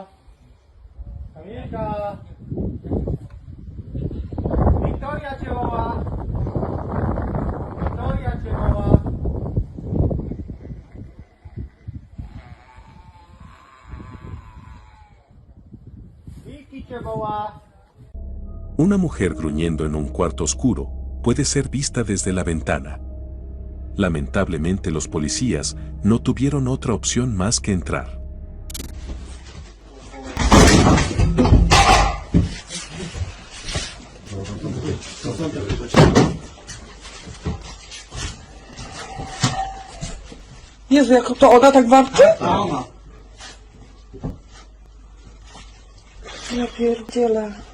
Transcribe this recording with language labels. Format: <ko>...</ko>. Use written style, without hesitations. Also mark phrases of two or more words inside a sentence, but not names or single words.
<pl>Kamilka. Wiktoria cię woła. Wiktoria cię woła. Wiki cię woła.</pl> <es>Una mujer gruñendo en un cuarto oscuro puede ser vista desde la ventana. Lamentablemente los policías no tuvieron otra opción más que entrar.</es> <pl>Jezu, jak to ona tak warczy? Ja pierdzielę.</pl>